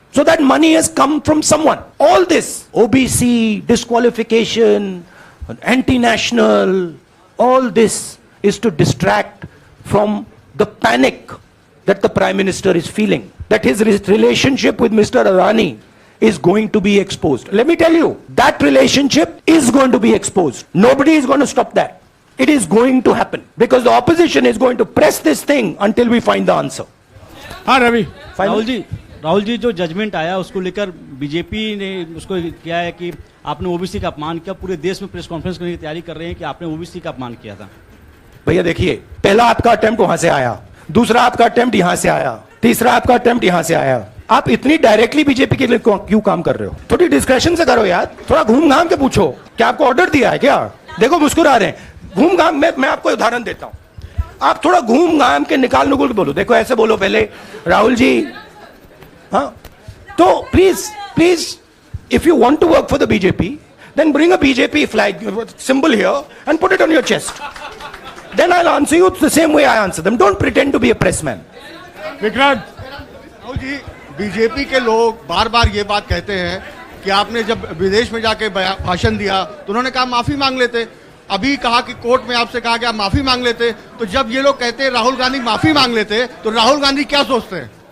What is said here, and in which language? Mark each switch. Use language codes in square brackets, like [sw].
[en] So that money has come from someone. All this, OBC, disqualification, anti-national, all this is to distract from the panic that the Prime Minister is feeling. That his relationship with Mr. Adani is going to be exposed. Let me tell you, that relationship is going to be exposed. Nobody is going to stop that. It is going to happen because the opposition is going to press this thing until we find the answer. [hi] हाँ रवि, राहुल जी जो judgement आया उसको लेकर BJP ने उसको किया है कि आपने ओबीसी का अपमान किया। पूरे देश में प्रेस कॉन्फ्रेंस करने की तैयारी कर रहे हैं कि आपने ओबीसी का अपमान किया था। भैया देखिए, पहला आपका अटेम्प्ट वहां से आया, दूसरा आपका अटेम्प्ट यहां से आया, तीसरा आपका अटेम्प्ट यहां से आया। आप इतनी डायरेक्टली बीजेपी के लिए क्यों काम कर रहे हो? थोड़ी डिस्क्रेशन से करो यार, थोड़ा घूम घाम के पूछो। क्या आपको ऑर्डर दिया है क्या? देखो मुस्कुरा रहे हैं। घूम घाम, मैं आपको उदाहरण देता हूं, आप थोड़ा घूम घाम के निकाल नुकुल के बोलो। देखो ऐसे बोलो पहले, राहुल जी, हाँ तो please [en] if you want to work for the BJP, then bring a BJP flag symbol here and put it on your chest. Then I'll answer you the same way I answer them. Don't pretend to be a pressman. [hi] Vikrant, Rahul ji, BJP के लोग बार बार ये बात कहते हैं कि आपने जब विदेश में जाके भाषण दिया तो उन्होंने कहा माफी मांग लेते। अभी कहा कि कोर्ट में आपसे कहा कि आप माफी मांग लेते। तो जब ये लोग कहते हैं राहुल गांधी माफी मांग लेते, तो राहुल गांधी क्या सोचते हैं?